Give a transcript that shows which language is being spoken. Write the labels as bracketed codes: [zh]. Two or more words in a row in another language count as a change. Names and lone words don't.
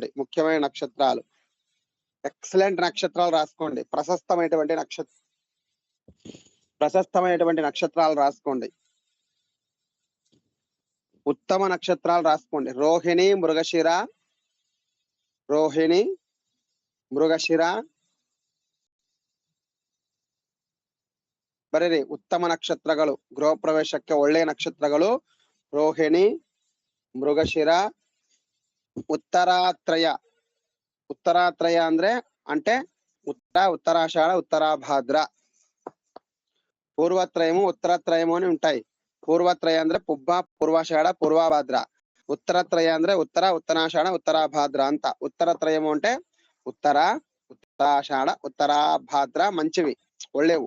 [te] ముఖ్యమైన నక్షత్రాలు, ఎక్సలెంట్ నక్షత్రాలు రాసుకోండి. ప్రశస్తమైనటువంటి నక్షత్రాలు రాసుకోండి. ఉత్తమ నక్షత్రాలు రాసుకోండి. రోహిణి, మృగశిర. రోహిణి, మృగశిర. [kn] ಬರೀರಿ ಉತ್ತಮ ನಕ್ಷತ್ರಗಳು. ಗೃಹ ಪ್ರವೇಶಕ್ಕೆ ಒಳ್ಳೆಯ ನಕ್ಷತ್ರಗಳು ರೋಹಿಣಿ, ಮೃಗಶಿರ, ಉತ್ತರಾತ್ರಯ. [te] ಉತ್ತರಾತ್ರಯ అంటే ఉత్తరాషాఢ, ఉత్తరాభాద్ర. పూర్వత్రయము, ఉత్తరత్రయము అని ఉంటాయి. పూర్వత్రయ ಅಂದ್ರೆ పుబ్బ, పూర్వాషాఢ, పూర్వభాద్ర. ఉత్తరత్రయ ಅಂದ್ರೆ ఉత్తరాషాఢ, ఉత్తరాభాద్ర ಅಂತ. ఉత్తరత్రయము అంటే ఉత్తరాషాఢ, ఉత్తరాభాద్ర మంచివి, ఒళ్ళేవు.